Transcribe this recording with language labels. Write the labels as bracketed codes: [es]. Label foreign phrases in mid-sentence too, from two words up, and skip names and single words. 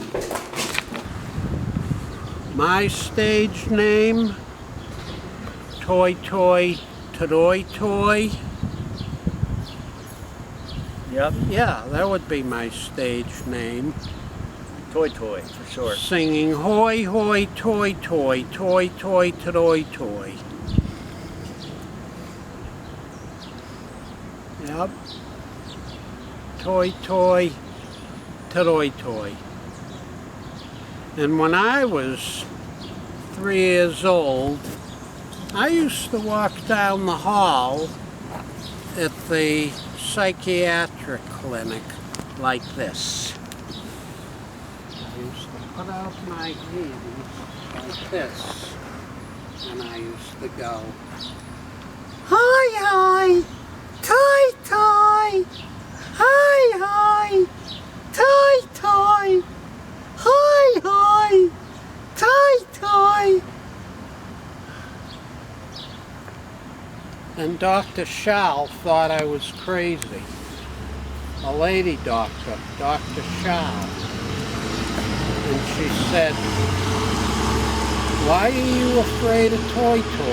[en] My stage name, Toy Toy Toy Toy. Yep. Yeah, that would be my stage name. Toy Toy, for sure. Singing hoy hoy toy toy, toy toy toy toy. Yep. Toy toy toy toy. And when I was 3 years old, I used to walk down the hall at the psychiatric clinic like this. I used to put out my hands like this, and I used to go, hi, hi, toy, toy, hi, hi, toy, toy, hi, hi, toy, toy. And Dr. Schall thought I was crazy. A lady doctor, Dr. Schall. And she said, why are you afraid of Toy Toy?